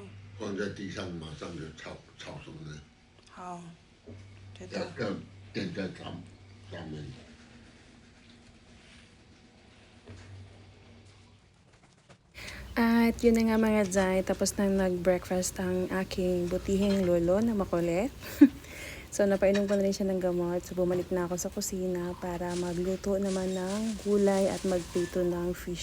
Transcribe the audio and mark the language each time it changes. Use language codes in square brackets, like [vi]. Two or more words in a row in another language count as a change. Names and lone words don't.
[zh] 放在地上，马上就炒熟了，好，知道。要垫在上面。 [tl] At yun na nga mga Zay, tapos nang nag-breakfast ang aking butihing lolo na makulit. So napainom ko na rin siya ng gamot. So bumalik na ako sa kusina para magluto naman ng gulay at magprito ng fish.